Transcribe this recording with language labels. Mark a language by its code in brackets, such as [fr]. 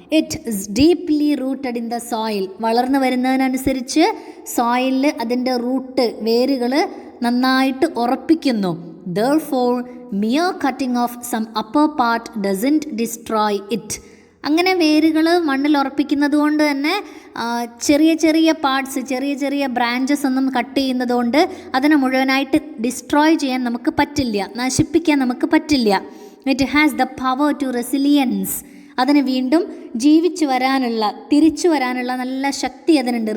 [en] It is deeply rooted in the soil. [ml] വളർന്നു വരുന്നതിനനുസരിച്ച് സോയിലിൽ അതിൻ്റെ root, വേരുകൾ നന്നായിട്ട് ഉറപ്പിക്കുന്നു. [en] Therefore, mere cutting off some upper part doesn't destroy it. [ml] അങ്ങനെ വേരുകൾ മണ്ണിൽ ഉറപ്പിക്കുന്നത് കൊണ്ട് തന്നെ ചെറിയ ചെറിയ പാർട്സ്, ചെറിയ ചെറിയ ബ്രാഞ്ചസ് ഒന്നും കട്ട് ചെയ്യുന്നത് കൊണ്ട് അതിനെ മുഴുവനായിട്ട് ഡിസ്ട്രോയ് ചെയ്യാൻ നമുക്ക് പറ്റില്ല, നശിപ്പിക്കാൻ നമുക്ക് പറ്റില്ല. [en] It has the power to resilience. [ml] അതിന് വീണ്ടും ജീവിച്ചു വരാനുള്ള, തിരിച്ചു വരാനുള്ള നല്ല ശക്തി അതിനുണ്ട്.